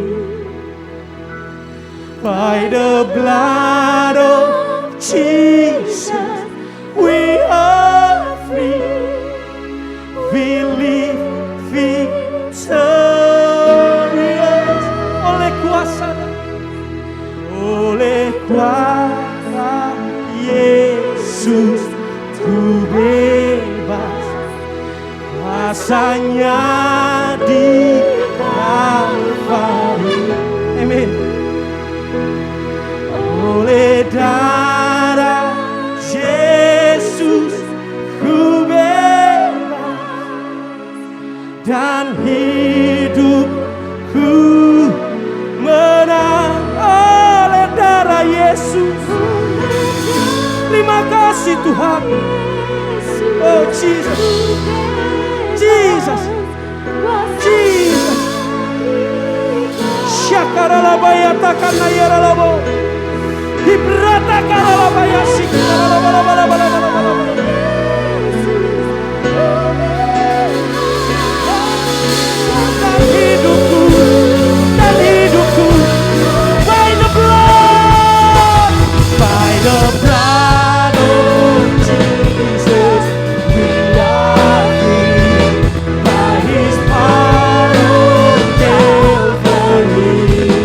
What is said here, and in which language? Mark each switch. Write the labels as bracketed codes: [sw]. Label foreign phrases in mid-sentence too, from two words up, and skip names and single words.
[en] By the blood of Jesus, we are free. We live victorious. [id] Oleh kuasa Yesus ku bebas, kuasanya di Kalvari. Amin. Oleh darah Yesus ku bebas dan hidupku menang. Oleh darah Yesus. Terima kasih Tuhan. [en] Oh Jesus, Jesus, Jesus. Syakaralabaya takanayaralabo. Hibrata karalabaya sikaralabalabalabalabalabalabalabala. [id] Dan hidupku, dan hidupku, [en] by the blood, by the blood of Jesus, we are free by His power on Calvary.